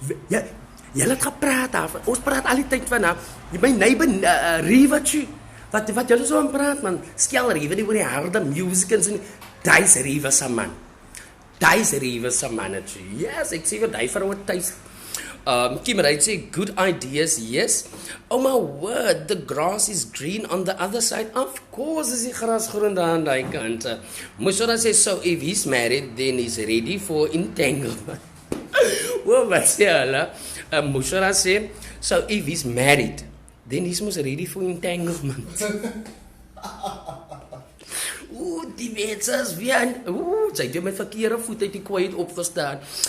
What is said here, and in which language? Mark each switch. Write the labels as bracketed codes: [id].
[af] Julle het gepraat daarvan, ons praat al die tyd van haar, my neighbor, Rivachi, wat julle so aan praat, man, Skel Riva, die oor die harde music en so, die is Riva se man, yes, ek sê vir die vrou thuis. [en] Kim Wright say, good ideas, yes. Oh my word, the grass is green on the other side. [af] Of course is die gras groen daar aan die kant. [en] Mushara says, so if he's married, then he's ready for entanglement. [af] Wat sê hulle? [en] Mushara say, so if he's married, then he's most ready for entanglement. [af] Die wetsers weer. Sy het met verkeerde voet uit die kooi opgestaan.